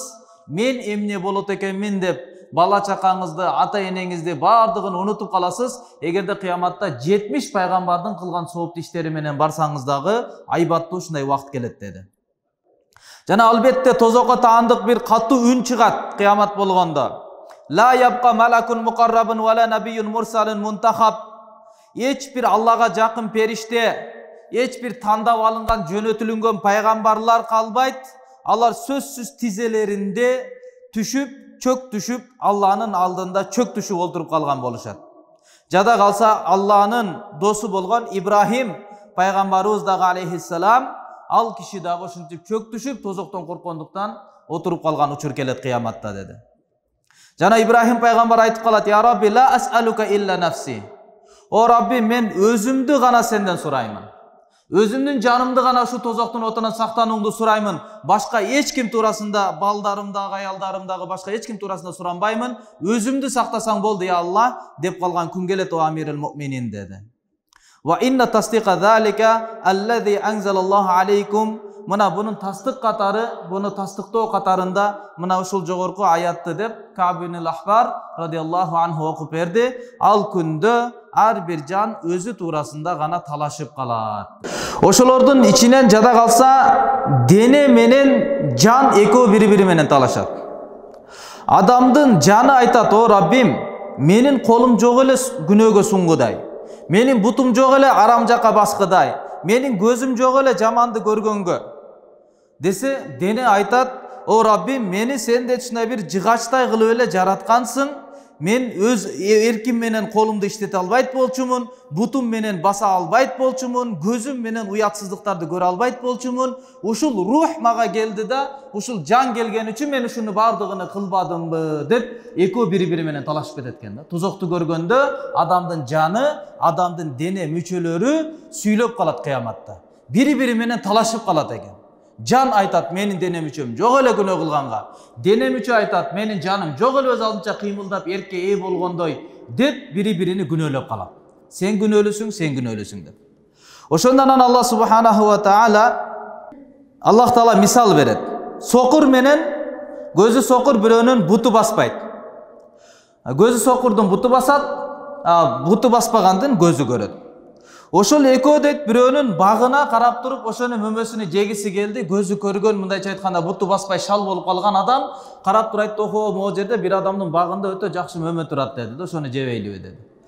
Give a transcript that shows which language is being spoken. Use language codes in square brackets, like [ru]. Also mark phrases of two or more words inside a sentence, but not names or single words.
[ky] Мен эмне болот экенмин деп бала чакаңызды, ата энеңизди баардыгын унутуп каласыз. Эгерде кыяматта 70 пайгамбардын кылган сооптуу иштери менен барсаңыз дагы айбаттуу ушундай убакыт келет" деди. Жана албетте тозокко таандык бир катуу үн чыгат кыямат болгондо. [ar] لا يبقى ملك مقرب ولا نبي مرسل منتخب. [ky] Эч бир Аллага жакын периште, эч бир тандап алынган, жөнөтүлүнгөн пайгамбарлар калбайт. Алар сөзсүз тизелеринде түшүп, чөк түшүп, Алланын алдында чөк түшүп олтуруп калган болушат. Жада калса Алланын досу болгон Ибрахим пайгамбарыбыз дагы алейхиссалам, ал киши дагы ушинтип чөк түшүп, тозоктон корккондуктан отуруп калган учур келет кыяматта деди. Жана Ибрахим пайгамбар айтып калат: [ar] "يا رب، لا أسألك إلا نفسي." [ky] О Рабби, мен өзүмдү гана сенден сураймын. Өзүмдүн жанымды гана ушу тозоктун отунан сактанууңду сураймын. Башка эч ким туурасында, балдарымдагы, аялдарымдагы башка эч ким туурасында суранбаймын. Өзүмдү сактасаң болду я Алла деп калган күн келет о [ar] أمير المؤمنين [ky] деди. [ar] وإن تصديق ذلك الذي أنزل الله عليكم. [ky] Мына бунун тастык катары, буну тастыктоо катарында мына ушул жогорку аятты деп Кааб ибн ал-Ахбар [ar] رضي الله عنه [ky] окуп берди. Ал күндө ар бир жан өзү туурасында гана талашып калат. Ошолордун ичинен жада калса дене менен жан экөө бири-бири менен талашат. Адамдын жаны айтат: "О Раббим, менин колум жок эле күнөөгө сунгудай. Менин бутум жок эле арам жакка баскыдай. Менин көзүм жок эле жаманды көргөнгө." Десе, дене айтат: "О Раббим, мени сен де ушундай бир жыгачтай кылып эле жараткансың. Мен өз эрким менен колумду иштете албайт болчумун, бутум менен баса албайт болчумун, көзүм менен уятсыздыктарды көрө албайт болчумун. Ушул рух мага келди да, ушул жан келген үчүн мен ушуну бардыгын кылбадымбы" деп экөө бири-бири менен талашып кетет экен да. Тозокту көргөндө адамдын жаны, адамдын дене мүчөлөрү сүйлөп калат кыяматта. Бири-бири менен талашып калат экен. Жан айтат: "Менин дене мүчөм жок эле күнөө кылганга." Дене мүчө айтат: "Менин жаным жок эле өз алдынча кыймылдап эркке ээ болгондой" деп бири-бирини күнөөлөп калат. Сен күнөөлүсүң, сен күнөөлүсүң деп. Ошондон Аллах [ar] سبحانه وتعالى, الله تعالى [ky] мисал берет. Сокур менен көзү сокур бирөөнүн буту баспайт. Көзү сокурдун буту басат, буту баспагандын көзү көрөт. Ошол экөө дейт, бирөөнүн багына карап туруп, ошонун мөмөсүнү жегиси келди, көзү көргөн, мындайча айтканда буту баспай шал болуп калган адам карап турайт: "Охо, могу жерде бир адамдын багында өтө жакшы мөмө турат" деди да, ошону жебейлиби деди.